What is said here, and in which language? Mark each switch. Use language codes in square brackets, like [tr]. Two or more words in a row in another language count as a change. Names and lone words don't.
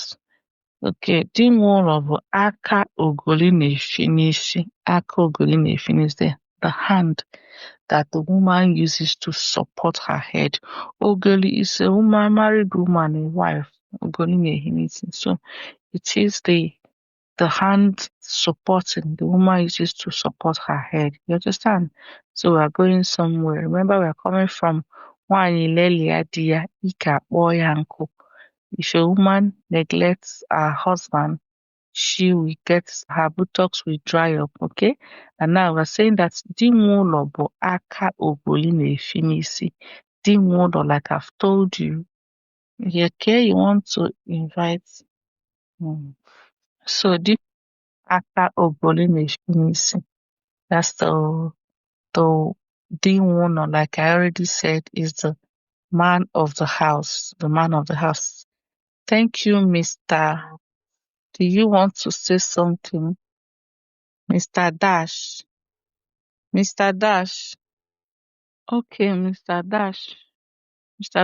[ig] Okay, di nwe ụlọ bụ aka ogoli na-efi n'isi. Aka ogoli na-efi n'isi, [en] the hand that the woman uses to support her head. Ogoli is a woman, married woman, a wife. [ig] Ogoli na-efi n'isi. [en] So it is the hand supporting the woman uses to support her head. You understand? So we are going somewhere. Remember, we are coming from [ig] nwaanyị lelia di ya, ike akpọọ ya nkụ. [en] If a woman neglects her husband, she will her buttocks will dry up, okay? And now we're saying that [ig] di nwe ụlọ bụ aka ogoli na-efi n'isi. Di nwe ụlọ, [en] like I've told you. Okay, you want to invite. [ig] So di aka ogoli na-efi n'isi. [en] That's the [ig] di nwe ụlọ, [en] like I already said, is the man of the house. The man of the house. Thank you, Mr. Do you want to say something? Mr. Dash. Mr. Dash. Okay, Mr. Dash. Mr.